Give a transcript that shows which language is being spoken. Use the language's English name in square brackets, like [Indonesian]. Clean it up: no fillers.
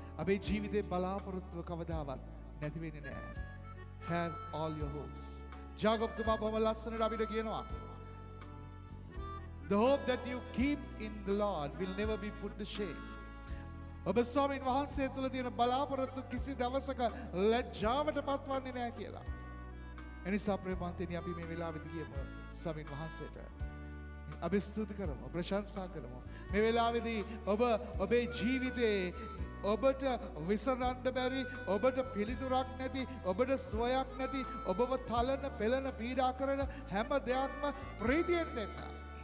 [Sinhala] අපේ ජීවිතේ බලාපොරොත්තුව කවදාවත් නැති වෙන්නේ නැහැ. [English] Have all your hopes. [Sinhala] ජාකබ් තුමා බොහොම ලස්සනට අපිට කියනවා [English] the hope that you keep in the Lord will never be put to shame. [Sinhala] ඔබ ස්වාමීන් වහන්සේ තුළ තියෙන බලාපොරොත්තු කිසි දවසක ලැජ්ජාවට පත්වන්නේ නැහැ කියලා. එනිසා ප්‍රේමවන්තයනි අපි මේ වෙලාවෙදී කියමු ස්වාමීන් වහන්සේට. අපි ස්තුති කරමු, ප්‍රශංසා කරමු. මේ වෙලාවේදී ඔබ ඔබේ ජීවිතේ ඔබට විසඳන්න බැරි, ඔබට පිළිතුරක් නැති, ඔබට සුවයක් නැති, ඔබව තලන, පෙළන, පීඩා කරන හැම දෙයක්ම ප්‍රීතියෙන් දෙන්න.